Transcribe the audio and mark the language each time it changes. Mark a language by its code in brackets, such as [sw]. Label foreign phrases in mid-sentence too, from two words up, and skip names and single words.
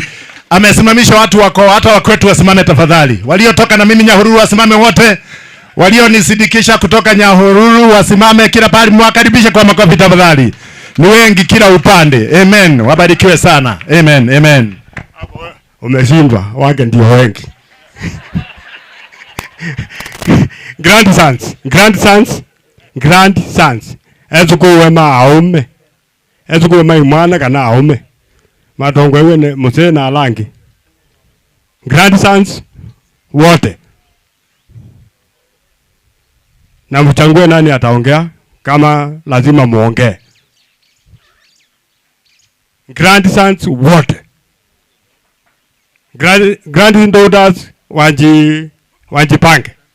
[sw] Amesimamisha watu wako, hata wakwetu wasimame tafadhali. Waliotoka na mimi Nyahururu wasimame wote. Walionisidikisha kutoka Nyahururu wasimame kila pahali, mwakaribishe kwa makofi tafadhali. Ni wengi kila upande. Amen. Wabarikiwe sana. Amen. Amen. Umeshindwa, wake ndio wengi. Grandsons. [kam] Ezukuwe maaume. Ezukuwe maimwana kana aume. Matongwe wene muse na alangi. [sw] grandsons wote. Na mchangue nani ataongea kama lazima muongee. Grandsons wote. Granddaughters wajipange.